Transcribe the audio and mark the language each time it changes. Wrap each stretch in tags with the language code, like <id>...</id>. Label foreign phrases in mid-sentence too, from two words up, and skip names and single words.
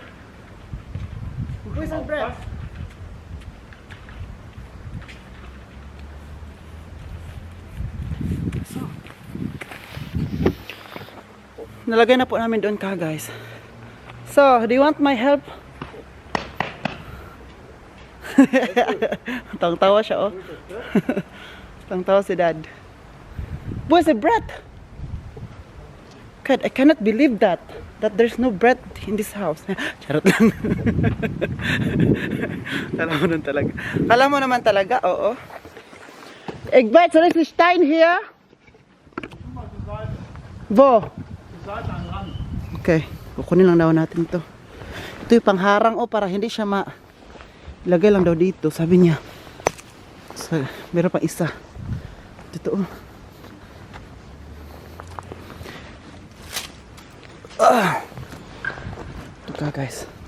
<de>Wo ist das Brett? So.</de> <tl>Nalagay na po namin doon ka guys.</tl> <en>So, do you want my help?</en> <tl>Tang-tawa siya oh. Tang-tawa si Dad.</tl> <en>Where's the bread? God, I cannot believe that there's no bread in this house.</en> <tl>Charot lang. Alam mo naman talaga, oo.</tl> <de>Egbert, soll ich den Stein hier? Wo?</de> <tl>Okay, kukunin lang daw natin to. Ito yung pangharang para hindi siya ilagay lang daw dito, sabi niya. So, meron pang isa. Dito oh. Ito ka guys.</tl>